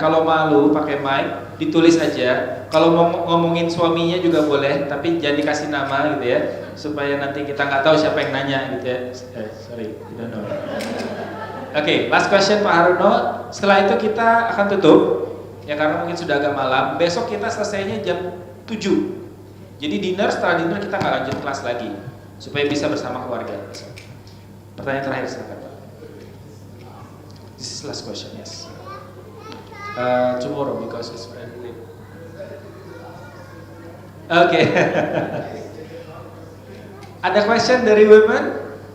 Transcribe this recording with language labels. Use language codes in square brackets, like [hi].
[id] Kalau malu pakai mic, ditulis aja. Kalau mau ngomongin suaminya juga boleh, tapi jangan dikasih nama gitu ya, supaya nanti kita nggak tahu siapa yang nanya gitu ya. [en] Sorry, don't know. Oke, last question Pak Haruno. [id] Setelah itu kita akan tutup, ya karena mungkin sudah agak malam. Besok kita selesainya jam 7. Jadi setelah dinner kita nggak lanjut kelas lagi, supaya bisa bersama keluarga. Pertanyaan terakhir silakan Pak. [en] This is last question, yes. Tomorrow because it's very late. Okay. [id] Ada question dari women?